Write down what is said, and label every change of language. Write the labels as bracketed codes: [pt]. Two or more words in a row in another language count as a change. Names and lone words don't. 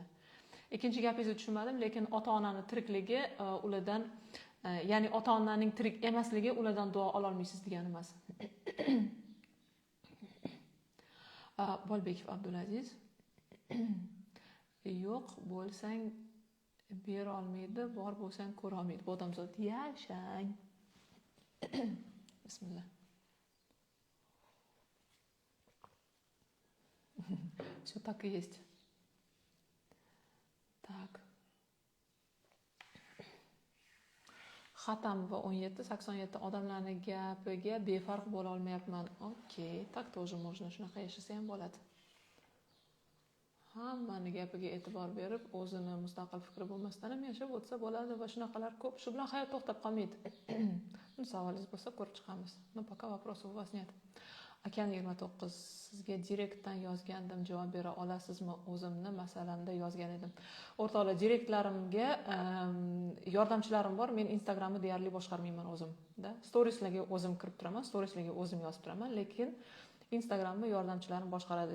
[uz] Ikkinchi gapingizni tushunmadim, lekin ota-onani tirikligi ulardan, ya'ni ota-onaning tirik emasligi ulardan duo ola olmaysiz degani emas. Bolbekov Abdulaziz. Yo'q bo'lsang bera olmaydi, bor bo'lsang ko'ra olmaydi. Bu odamzod yashang. Bismillah. [ru] Все так и есть. Так. [uz] Xatamova 17-87 odamlarning gapiga befarq bo'la olmayapman. [ru] Okey, tak тоже можно, [uz] shunaqa yashasa ham bo'ladi. Hammani gapiga e'tibor berib, o'zini mustaqil fikri bo'lmasdan ham yashab o'tsa bo'ladi va shunaqalar ko'p. Shu bilan hayot to'xtab qolmaydi. Savolingiz bo'lsa ko'rib chiqamiz. [ru] No, пока вопросов у вас нет. [uz] Okean 29 sizga direktdan yozgandim, javob bera olasizmi? O'zimni masalamda yozgan edim. O'rtoqlar, direktlarimga yordamchilarim bor. Men Instagramni deyarli boshqarmayman o'zim-da. Storieslarga o'zim kirib turaman, storieslarga o'zim yozib turaman, lekin Instagramni yordamchilarim boshqaradi.